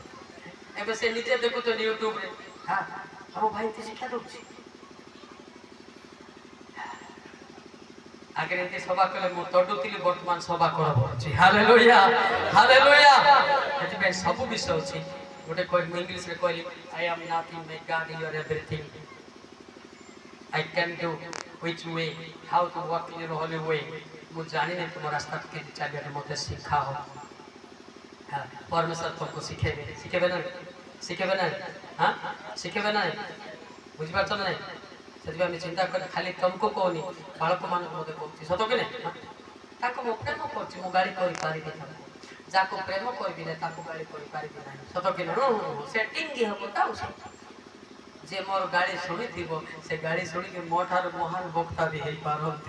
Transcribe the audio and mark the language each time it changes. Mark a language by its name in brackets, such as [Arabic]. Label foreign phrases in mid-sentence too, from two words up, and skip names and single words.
[Odia] ଏବେ ସେ ନିଜେ ଦେଖୁଛନ୍ତି ୟୁଟ୍ୟୁବରେ, ହଁ ଆମ ଭାଇ ଏତେ ଶିକ୍ଷା ଦଉଛି। ଆଗରେ ଏମିତି ସଭା କଲେ ମୁଁ ତଡୁଥିଲି, ବର୍ତ୍ତମାନ ସଭା କର ପଡୁଛି। ହାଲେଲୁୟା ହାଲେଲୁୟା। ସେଥିପାଇଁ ସବୁ ବିଷୟ ଅଛି। ଗୋଟେ କହିଲି ମୁଁ ଇଂଲିଶରେ କହିଲି, [English] I am nothing, my God you are everything. I can do which way, how to walk in your holy way. [Odia] ମୁଁ ଜାଣିନି ତୁମ ରାସ୍ତା କେମିତି ଚାଲିବାରେ ମୋତେ ଶିଖାଅ। [Bangla] পরমেশ্বর তুমকো শিখেবে শিখেবে না শিখেবে না হাঁ শিখেবে না বুঝিপারছ না [Odia] ସେଥିପାଇଁ ଆମେ ଚିନ୍ତା କଲେ ଖାଲି ତମକୁ କହୁନି ବାଳକମାନଙ୍କୁ ମୋତେ କହୁଛି ସତ କି ନାହିଁ? ତାକୁ ମୁଁ ପ୍ରେମ କରୁଛି, ମୁଁ ଗାଳି କରିପାରିବି ତାକୁ। ଯାହାକୁ ପ୍ରେମ କରିବି ନାହିଁ ତାକୁ ଗାଳି କରିପାରିବି ନାହିଁ। ସତ କି ନାହିଁ? ସେ ଟିଙ୍ଗି ହେବ ତାଉ ଯେ ମୋର ଗାଳି ଶୁଣିଥିବ ସେ ଗାଳି ଶୁଣିକି ମୋ ଠାରୁ ମହାନ ବକ୍ତା ବି ହେଇପାରନ୍ତି।